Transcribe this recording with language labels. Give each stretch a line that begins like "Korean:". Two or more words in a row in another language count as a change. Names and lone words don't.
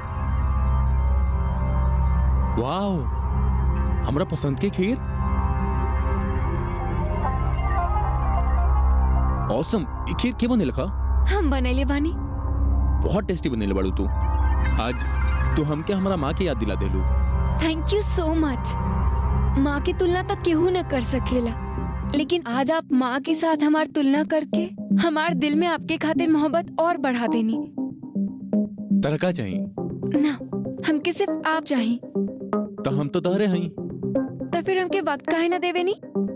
Bhojpuri: वाओ, हमरा पसंद के खीर। ऑसम। ये खीर के बने लखा? हम बनैले बानी। बहुत टेस्टी बनेले बाड़ू तू। आज तू हमके हमारा माँ की याद दिला देलू।
English: thank you so much.
Bhojpuri: माँ की तुलना तक केहू न कर सकेला, लेकिन आज आप माँ के साथ हमार तुलना करके हमार दिल में आपके खातिर मोहब्बत और बढ़ा देनी। तरह का चाहिए ना, हमके सिर्फ आप चाहिए। तो हम तो तहरे हई। तो फिर हमके वक्त काहे ना देवे नी?